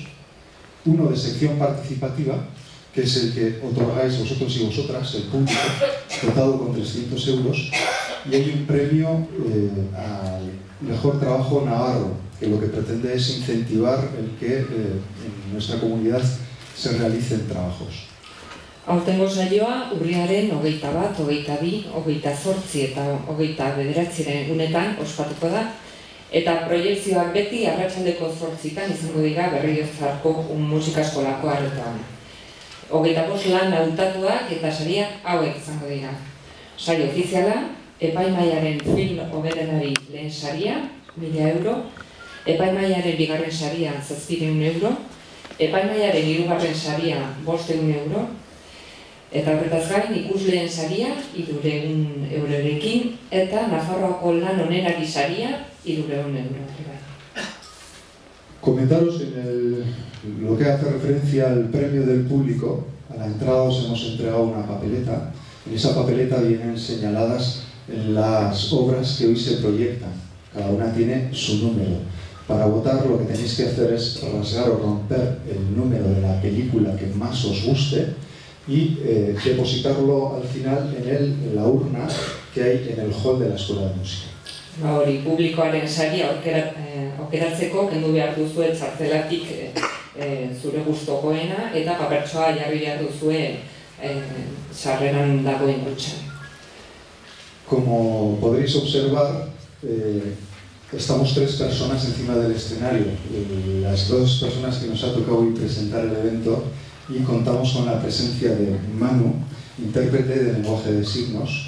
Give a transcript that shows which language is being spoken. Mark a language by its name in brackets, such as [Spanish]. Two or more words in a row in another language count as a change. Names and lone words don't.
[Spanish] 1 de sección participativa, que es el que otorgáis vosotros y vosotras, el público, dotado con 300 euros. Y hay un premio al mejor trabajo navarro, que lo que pretende es incentivar el que en nuestra comunidad se realicen trabajos. [Basque] Aurtengo saioa urriaren 21, 22, 28 eta 29 egunetan ospatuko da, eta proiekzioak beti arratsaldeko 8 izango dira Berriozarko musika eskolako aretoan. 25 lan hautatuak eta sariak hauek izango dira. Sari ofiziala, epaimahaiaren film hoberenari lehen saria, 1.000 euro, epaimahaiaren bigarren saria 700 euro, epaimahaiaren hirugarren saria 500 euro, eta horretaz gain ikusleen saria 300 eurorekin, eta Nafarroako lan onerari saria 300 euro. [Spanish] Comentaros que lo que hace referencia al premio del público, a la entrada os hemos entregado una papeleta. En esa papeleta vienen señaladas las obras que hoy se proyectan. Cada una tiene su número. Para votar lo que tenéis que hacer es rasgar o romper el número de la película que más os guste y depositarlo al final en la urna que hay en el hall de la Escuela de Música. [Basque] hori publikoaren saria aukeratzeko kendu behar duzue txartelatik zure gustokoena eta papertxoa jarri behar duzue sarreran dagoen kutxan. [Spanish] Como podréis observar, estamos 3 personas encima del escenario, las 2 personas que nos ha tocado hoy presentar el evento, y contamos con la presencia de Manu, intérprete de lenguaje de signos.